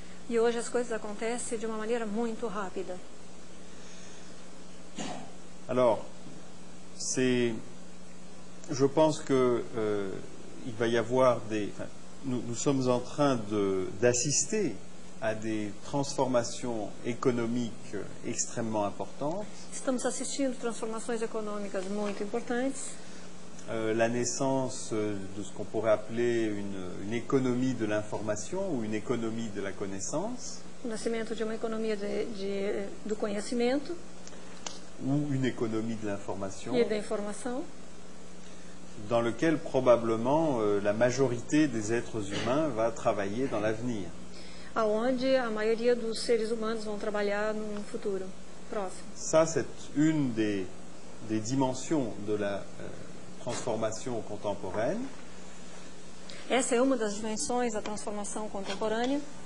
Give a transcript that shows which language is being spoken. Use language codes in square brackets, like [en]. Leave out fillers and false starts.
[pt] E hoje as coisas acontecem de uma maneira muito rápida. [fr] Alors, je pense que il va y avoir nous sommes en train d'assister à des transformations économiques extrêmement importantes. [pt] Estamos assistindo transformações econômicas muito importantes. [fr] La naissance de ce qu'on pourrait appeler une économie de l'information ou une économie de la connaissance. [pt] O nascimento de uma economia do conhecimento [fr] Ou une économie de l'information, [pt] e da informação, [fr] dans lequel probablement la majorité des êtres humains va travailler dans l'avenir. [pt] aonde a maioria dos seres humanos vão trabalhar num futuro próximo. [fr] Ça, c'est une des dimensions de la transformation contemporaine. [pt] Essa é uma das dimensões da transformação contemporânea.